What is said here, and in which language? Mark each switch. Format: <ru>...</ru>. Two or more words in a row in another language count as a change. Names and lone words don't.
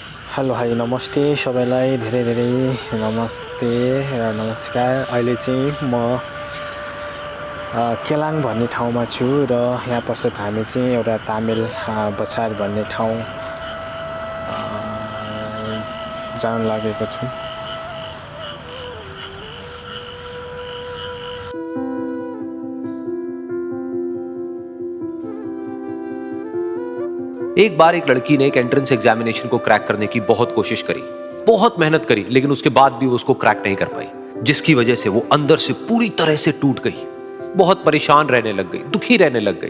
<en>hello hi</en> <ne>नमस्ते सबैलाई धेरै धेरै नमस्ते र नमस्कार। अहिले चाहिँ म केलाङ भन्ने ठाउँमा छु र यहाँ पश्चात हामी चाहिँ एउटा तामिल बछार भन्ने ठाउँ जान लागेको छु।</ne> <hi>एक बार एक लड़की ने एक</hi> <en>entrance examination</en> <hi>को क्रैक करने की बहुत कोशिश करी, बहुत मेहनत करी, लेकिन उसके बाद भी वो उसको क्रैक नहीं कर पाई, जिसकी वजह से वो अंदर से पूरी तरह से टूट गई, बहुत परेशान रहने लग गई, दुखी रहने लग गई।</hi>